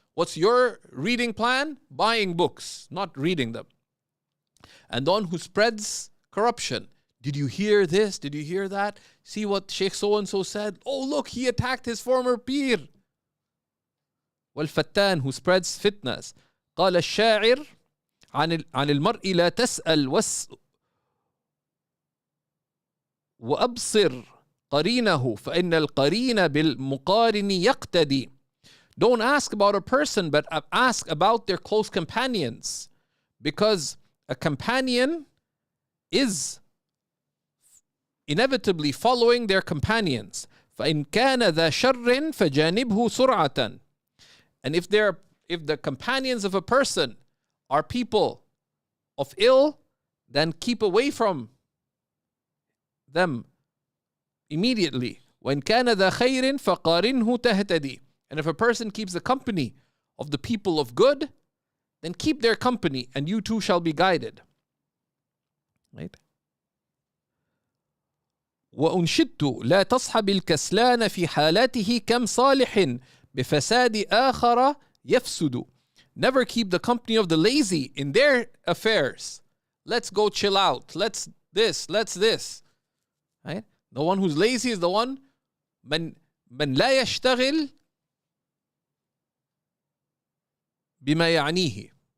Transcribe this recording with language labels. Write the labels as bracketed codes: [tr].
[en] What's your reading plan? Buying books, not reading them. And the one who spreads corruption. Did you hear this? Did you hear that? See what Sheikh so-and-so said? Oh, look, he attacked his former peer. Wal-Fattan, who spreads fitnas. [ar] قال الشاعر عن المرء لا تسأل وأبصر قرينه فإن القرين بالمقارن يقتدي. [en] Don't ask about a person, but ask about their close companions, because a companion is inevitably following their companions. [ar] فإن كان ذا شر فجانبه سرعة. [en] And if the companions of a person are people of ill, then keep away from them immediately. [ar] وإن كان ذا خير فقارنه تهتدي. [en] And if a person keeps the company of the people of good, then keep their company and you too shall be guided. Right? [ar] وأنشدت لا تصحب الكسلان في حالاته كم صالح بفساد آخر يفسد. [en] Never keep the company of the lazy in their affairs. Let's go chill out. Let's this. Right? The one who's lazy is the one [ar] من لا يشتغل بما يعنيه.